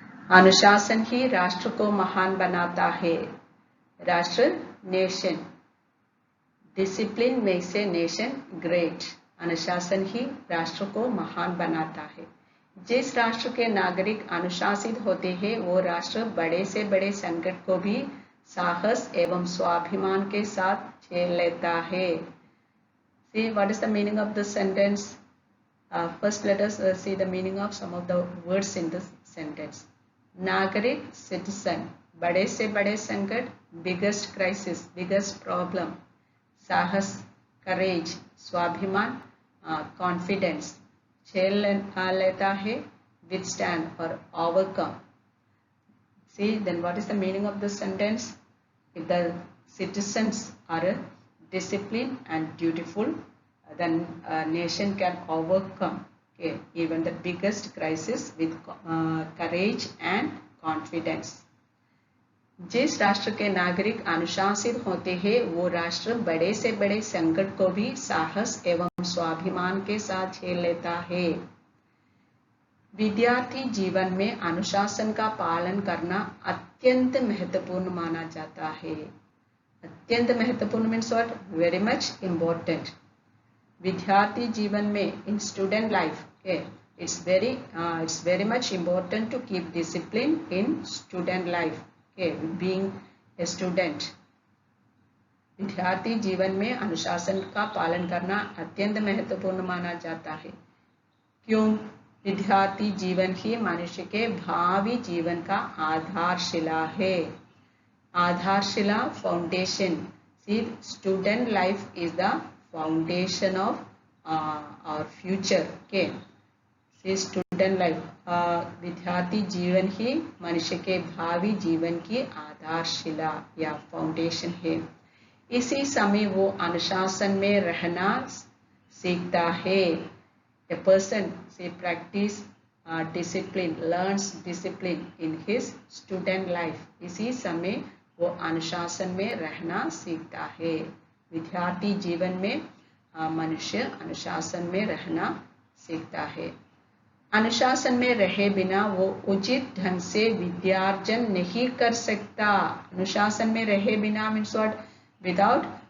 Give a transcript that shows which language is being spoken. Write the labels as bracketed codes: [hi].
[hi] अनुशासन ही राष्ट्र को महान बनाता है। राष्ट्र, nation, [en] Discipline makes a nation great. [hi] अनुशासन ही राष्ट्र को महान बनाता है। जिस राष्ट्र के नागरिक अनुशासित होते हैं, वो राष्ट्र बड़े से बड़े संकट को भी साहस एवं स्वाभिमान के साथ झेल लेता है। [en] See, what is the meaning of the sentence? First, let us see the meaning of some of the words in this sentence. [hi] नागरिक, citizen, बड़े से बड़े संकट, [en] biggest crisis, biggest problem, [hi] साहस, courage, स्वाभिमान, confidence, झेल लेता है, [en] withstand or overcome. See, then what is the meaning of the sentence? If the citizens are disciplined and dutiful, then a nation can overcome even the biggest crisis with courage and confidence. [hi] जिस राष्ट्र के नागरिक अनुशासित होते हैं, वो राष्ट्र बड़े से बड़े संकट को भी साहस एवं स्वाभिमान के साथ झेल लेता है। विद्यार्थी जीवन में अनुशासन का पालन करना अत्यंत महत्वपूर्ण माना जाता है। अत्यंत महत्वपूर्ण [en] Means what? Very much important. [hi] विद्यार्थी जीवन में [en] In student life it's very much important to keep discipline in student life, being a student. [hi] विद्यार्थी जीवन में अनुशासन का पालन करना अत्यंत महत्वपूर्ण माना जाता है। क्यों? विद्यार्थी जीवन ही मनुष्य के भावी जीवन का आधारशिला है। आधारशिला, foundation. [en] See, student life is the foundation of our future. See, student life, [hi] विद्यार्थी जीवन ही मनुष्य के भावी जीवन की आधारशिला या फाउंडेशन है। इसी समय वो अनुशासन में रहना सीखता है। [en] A person practice discipline, learns discipline in his student life. [hi] इसी समय वो अनुशासन में रहना सीखता है। विद्यार्थी जीवन में मनुष्य अनुशासन में रहना सीखता है। अनुशासन में रहे बिना वो उचित ढंग से विद्यार्जन नहीं कर सकता। अनुशासन में रहे बिना [en] Means what? Without